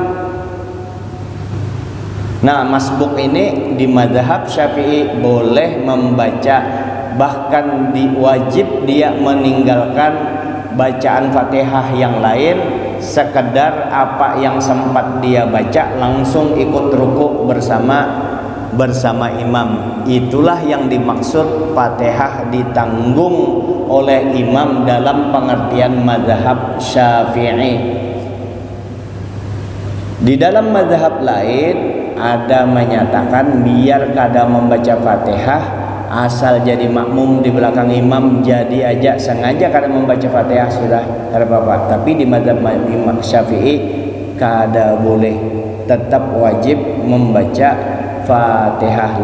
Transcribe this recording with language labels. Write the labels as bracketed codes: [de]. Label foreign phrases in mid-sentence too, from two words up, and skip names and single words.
[id] Nah masbuk ini di mazhab Syafi'i boleh membaca, bahkan wajib dia meninggalkan bacaan Fatihah yang lain, sekedar apa yang sempat dia baca langsung ikut ruku bersama imam. Itulah yang dimaksud Fatihah ditanggung oleh imam dalam pengertian mazhab Syafi'i. [bjn] Di dalam mazhab lain ada menyatakan biar kada membaca Fatihah, asal jadi makmum di belakang imam, jadi aja sengaja kada membaca Fatihah sudah kada apa-apa. Tapi di mazhab Imam Syafi'i kada boleh, tetap wajib membaca Fatihah.